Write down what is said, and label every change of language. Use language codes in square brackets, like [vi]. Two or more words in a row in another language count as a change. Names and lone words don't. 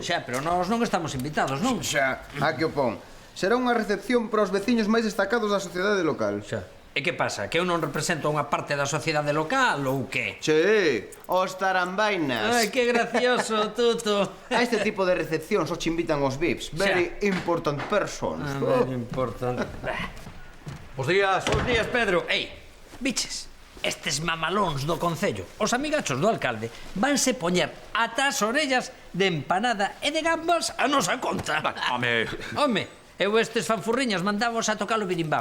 [gl] Xa, pero nós non estamos invitados, non? Xa, a que o pon. Será unha recepción para os veciños máis destacados da sociedade local. Xa. E que pasa? Que eu non represento unha parte da sociedade local ou que? Sí, os tarambainas. Ai, que gracioso, Tuto. A este tipo de recepción só che invitan os VIPs. [en] Very important persons. Very important. [gl] Bos días. Bos días, Pedro. Ei, biches, estes mamalóns do Concello, os amigachos do alcalde, vanse poñer ata as orellas de empanada e de gambas a nosa conta. Home, eu estes fanfurriñas mandavos a tocar o birimbao.